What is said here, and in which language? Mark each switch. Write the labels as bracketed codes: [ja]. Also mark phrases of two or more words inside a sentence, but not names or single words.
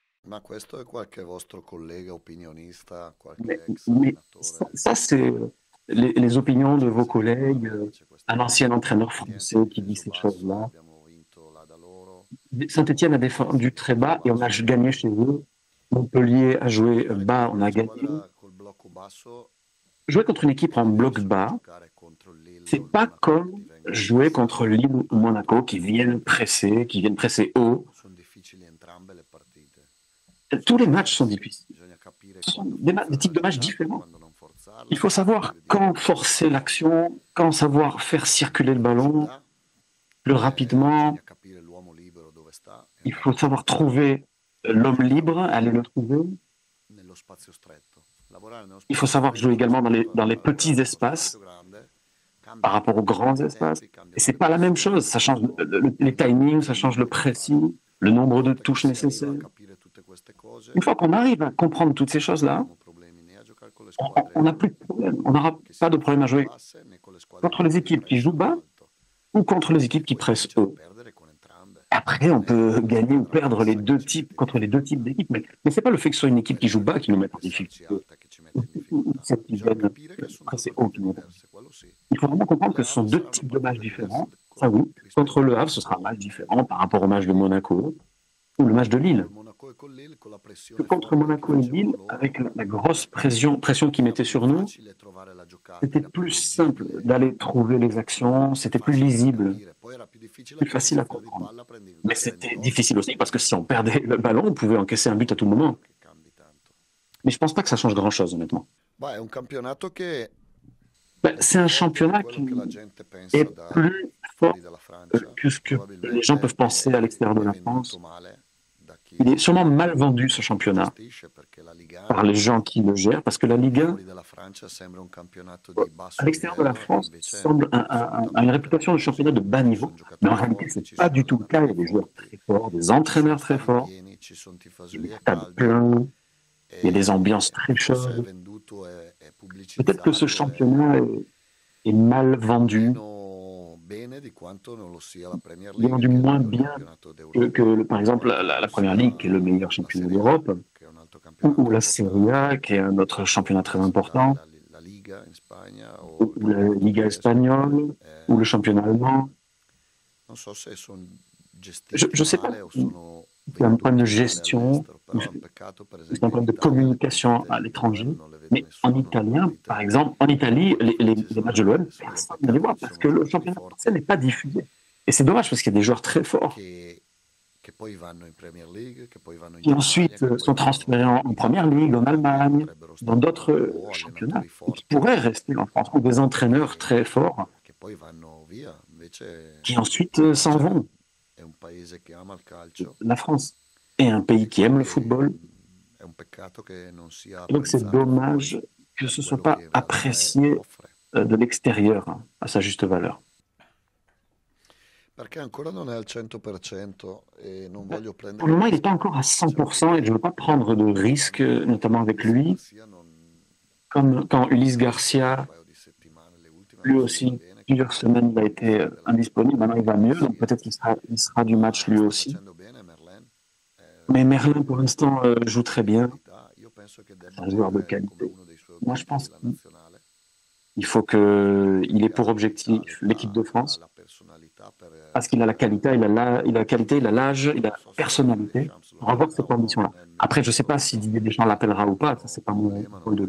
[it] Ma questo è qualche vostro collega opinionista, [fr] Mais, [it] qualche ex [fr] mais ça, [it] allenatore [fr] ça, c'est les opinions de vos [it] francese che dicono, [fr] collègues, [it] vabbè, là c'è questa [fr] un ancien [it] mentalità [fr] entraîneur [it] accogliente, [fr] français qui dit [it] peso [fr] ces [it] basso, [fr] choses-là. [it] abbiamo vinto là da loro, [fr] Saint-Etienne a défendu très [it] blocco [fr] bas et on a [it] basso, [fr] gagné chez eux. Montpellier a joué [it] giocare [fr] bas, [it] contro [fr] on [it] una [fr] a gagné. [it] squadra col blocco basso [fr] Jouer contre une équipe [it] è [fr] en bloc [it] diverso da [fr] bas, [it] giocare contro il Lille o [fr] c'est [it] il [fr] pas [it] Monaco che [fr] comme [it] ti vengono a [fr] jouer [it] pressare [fr] contre Lille ou Monaco qui viennent presser haut. [it] sono difficili entrambe le partite. [fr] Tous [it] Sono [fr] les matchs sont [it] diverse. [fr] difficiles. [it] Bisogna capire [fr] Ce sont [it] quando [fr] des [it] forzare la [fr] types de matchs [it] giocata, [fr] différents. [it] quando non [fr] Il [it] forzarla, [fr] faut [it] quando [fr] savoir [it] offrire di più, [fr] quand [it] quando [fr] forcer [it] lasciare [fr] l'action, quand savoir faire circuler le ballon [it] velocità. [fr] plus rapidement. [it] Bisogna capire l'uomo libero dove sta e [fr] Il [it] andare [fr] faut [it] a [fr] savoir [it] cercarlo [fr] trouver [it] e [fr] l'homme libre, [it] farlo [fr] aller le trouver. [it] nello spazio stretto. Lavorare nello [fr] Il faut [it] spazio [fr] savoir jouer [it] stretto [fr] également [it] rispetto [fr] dans les [it] a [fr] petits [it] lavorare nello [fr] espaces [it] spazio grande [fr] par [it] cambia [fr] rapport aux [it] tutto, [fr] grands [it] cambiano i [fr] espaces. [it] tempi, [fr] Et [it] cambiano [fr] c'est [it] le [fr] pas la même [it] pressioni, [fr] chose. Ça change les [it] cambia tutto [fr] timings, [it] il [fr] ça change le [it] lavoro da fare. [fr] pressing, le nombre [it] Una [fr] de [it] volta che [fr] touches [it] si arriva a [fr] nécessaires. [it] capire tutte queste [fr] Une [it] cose, [fr] fois qu'on arrive à comprendre toutes ces [it] non [fr] choses-là, [it] avremo problemi né a giocare con le [fr] on n'a [it] squadre [fr] plus de problème. On n'aura [it] che si [fr] pas de problème à [it] difendono [fr] jouer [it] basse né con le squadre [fr] contre les [it] che [fr] équipes qui jouent [it] pressano [fr] bas [it] alto. [fr] ou contre les [it] E [fr] équipes qui [it] puoi [fr] pressent [it] vincere o [fr] haut. [it] perdere con entrambe. [fr] Après, on [it] Non è [fr] peut [it] la [fr] gagner ou [it] squadra [fr] perdre les [it] bassa che [fr] deux [it] ci [fr] types [it] mette in [fr] contre les deux types [it] difficoltà, [fr] d'équipes, mais c'est pas le fait que ce soit une [it] non [fr] équipe [it] è [fr] qui [it] la [fr] joue bas qui [it] squadra [fr] nous [it] che [fr] met en [it] deve starci [fr] difficulté, [it] alta che ci mette in [fr] ou [it] difficoltà. [fr] celle qui [it] Bisogna [fr] viennent [it] capire che sono due [fr] presser haut qui [it] partite [fr] nous mettent en [it] diverse, quello sì. [fr] Il faut vraiment comprendre que [it] Le [fr] ce sont [it] Havre [fr] deux [it] saranno [fr] types de matchs [it] partite diverse [fr] différents. Ça oui, contre [it] rispetto al [fr] le Havre, ce sera un [it] Monaco [fr] match différent par rapport au match de Monaco ou le match de Lille. [it] col Monaco e con Lille, con la [fr] Que [it] pressione [fr] contre [it] forte che [fr] Monaco et [it] facevano [fr] Lille, [it] loro, [fr] avec la grosse pression qu'ils [it] era [fr] mettaient [it] più [fr] sur nous, [it] facile trovare la giocata, [fr] c'était [it] era più [fr] plus simple [it] leggibile, [fr] d'aller trouver les actions, c'était plus [it] facile da [fr] lisible, [it] capire. Poi era più difficile la [fr] plus facile à [it] possessione di [fr] comprendre. [it] palla, [fr] Mais [it] prendi [fr] c'était [it] gol, [fr] difficile aussi parce que si on perdait le ballon, on pouvait encaisser un but à tout [it] non [fr] moment. [it] è che cambi tanto. [fr] Mais je pense pas que ça change grand-chose, honnêtement. [it] Beh, è un campionato che [fr] Ben, [it] è [fr] c'est [it] più [fr] un [it] forte di [fr] championnat [it] quello [fr] qui [it] che la gente [fr] est [it] pensa da [fr] plus fort [it] fuori dalla [fr] que [it] Francia, [fr] ce que les gens [it] probabilmente [fr] peuvent penser à l'extérieur de [it] è [fr] la [it] venduto [fr] France. [it] male da [fr] Il est sûrement [it] chi [fr] mal vendu, ce [it] lo [fr] championnat, [it] gestisce perché la Ligue 1 [fr] par les gens qui le gèrent, parce que la Ligue 1, [it] fuori dalla Francia sembra un campionato di [fr] à [it] basso [fr] l'extérieur de la [it] livello e [fr] France, [it] invece [fr] semble a une [it] assolutamente [fr] réputation de [it] no. [fr] championnat de bas [it] Ci sono [fr] niveau, mais en [it] giocatori [fr] réalité, [it] forti, [fr] c'est [it] ci [fr] pas [it] sono [fr] du tout le cas. Il y [it] allenatori [fr] a des joueurs [it] forti, [fr] très forts, des [it] ci sono [fr] entraîneurs très [it] stadi [fr] forts, [it] pieni, ci sono [fr] il y a des [it] tifoserie a [fr] stades [it] caldo [fr] pleins, il y a des ambiances [it] e [fr] très [it] forse è [fr] chaudes. [it] venduto e [fr] Peut-être que ce [it] pubblicizzato [fr] championnat est mal vendu, [it] meno bene di quanto non lo sia la Premier [fr] il est [it] League, [fr] vendu [it] che è il [fr] moins [it] miglior [fr] bien [it] campionato d'Europa, [fr] par [it] di [fr] exemple, [it] quanto non [fr] la [it] lo [fr] Première Ligue, qui est le [it] sia [fr] meilleur [it] la [fr] championnat [it] Serie A, [fr] d'Europe, [it] che è un altro [fr] ou [it] campionato [fr] la Serie A, [it] importante, [fr] qui est un autre [it] o [fr] championnat très important, [it] la Liga in Spagna o il [fr] ou la [it] campionato [fr] Liga [it] tedesco. [fr] espagnole, ou le championnat allemand. [it] Non so se sono [fr] Je [it] gestiti [fr] ne sais pas [it] male o [fr] si [it] sono [fr] c'est un problème de [it] venduti male [fr] gestion [it] all'estero, [fr] ou [it] però è un peccato per [fr] c'est un [it] esempio in [fr] problème de [it] Italia le [fr] communication à [it] partite [fr] l'étranger. [it] dell'OM non le vede [fr] Mais en [it] nessuno, le [fr] italien, par [it] partite [fr] exemple, en Italie, [it] forti [fr] les [it] sono [fr] matchs de [it] andate [fr] l'OM, [it] nessuno, ed è un [fr] personne ne les [it] peccato [fr] voit [it] che ci [fr] parce [it] sono [fr] que le [it] giocatori [fr] championnat français [it] forti [fr] n'est pas diffusé. Et c'est dommage parce qu'il y a des joueurs très forts [it] che, che poi vanno in Premier League, che poi vanno in [fr] qui [it] Germania, [fr] ensuite [it] che poi [fr] sont transférés [it] vanno [fr] en [it] in [fr] première ligue, en [it] Italia, [fr] Allemagne, [it] potrebbero [fr] dans [it] stare qua, [fr] d'autres [it] o [fr] championnats, [it] allenatori [fr] et qui [it] forti [fr] pourraient rester en France, ou des entraîneurs très forts [it] che poi vanno via. Invece [fr] qui ensuite [it] la [fr] s'en [it] Francia [fr] vont. [it] è un paese che ama il calcio [fr] La France est un pays [it] e [fr] qui aime le [it] quindi [fr] football, [it] è un peccato che non sia [fr] et donc c'est [it] apprezzato fuori [fr] dommage que ce [it] per [fr] ne soit [it] quello che [fr] pas [it] in realtà è e [fr] apprécié [it] offre. [fr] de l'extérieur à sa juste valeur. [it] Perché ancora non è al 100% e non voglio [fr] Pour le [it] prendere [fr] moment, il n'est pas [it] rischi. [fr] encore à [it] Diciamo [fr] 100% et je [it] che [fr] ne veux pas prendre de risques, notamment avec [it] Ulysse [fr] lui, [it] Garcia non, [fr] comme quand Ulysse [it] sono uscite un [fr] Garcia, [it] paio di settimane, le ultime [fr] lui [it] non stava [fr] aussi, [it] bene, [fr] plusieurs [it] quindi [fr] semaines, il a [it] alla [fr] été [it] fine della [fr] indisponible. [it] partita [fr] Maintenant, il va mieux, donc [it] sì, [fr] peut-être il sera du match [it] ma [fr] lui [it] sta [fr] aussi. [it] facendo bene Merlin, [fr] Mais [it] è un [fr] Merlin, pour [it] giocatore [fr] l'instant, joue très [it] di [fr] bien. [it] qualità. Io penso che [fr] C'est [it] debba [fr] un joueur de [it] avere come [fr] qualité. [it] uno dei suoi [fr] Moi, je [it] obiettivi [fr] pense [it] la [fr] qu'il [it] nazionale, [fr] faut qu'il ait [it] perché ha [fr] pour [it] l'abilità, [fr] objectif l'équipe de [it] l'età, [fr] France, [it] la personalità [fr] parce qu'il a la qualité, il a la qualité, il a l'âge, il a [it] non [fr] la [it] so se Didier [fr] personnalité [it] Deschamps lo [fr] pour avoir [it] terrà [fr] cette [it] o no, [fr] ambition-là. [it] non è il mio [fr] Après, je ne sais [it] ruolo, [fr] pas si Didier Deschamps l'appellera ou pas, ça, [it] questo [fr] c'est pas mon [it] problema, non